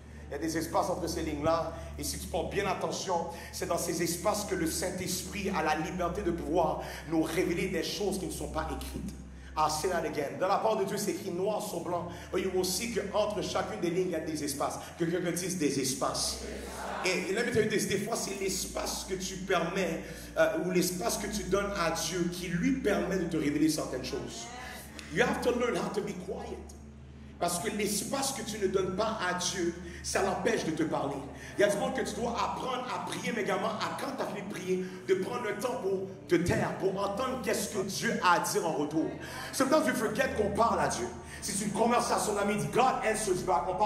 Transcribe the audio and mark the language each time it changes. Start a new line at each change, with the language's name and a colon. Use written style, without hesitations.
French: Il y a des espaces entre ces lignes-là. Et si tu portes bien attention, c'est dans ces espaces que le Saint-Esprit a la liberté de pouvoir nous révéler des choses qui ne sont pas écrites.
English: I'll say that again.
French: Dans la parole de Dieu, c'est écrit noir sur blanc. Il y a aussi qu'entre chacune des lignes, il y a des espaces. Que quelqu'un dise des espaces. Et là, des fois, c'est l'espace que tu permets, ou l'espace que tu donnes à Dieu qui lui permet de te révéler certaines choses.
English: You have to learn how to be quiet.
French: Parce que l'espace que tu ne donnes pas à Dieu, ça l'empêche de te parler. Il y a du monde que tu dois apprendre à prier, mais également, à quand tu as fini de prier, de prendre le temps pour te taire, pour entendre qu'est-ce que Dieu a à dire en retour.
English: Sometimes we forget
French: qu'on parle à Dieu. C'est une conversation d'amis, dit
English: God answers back.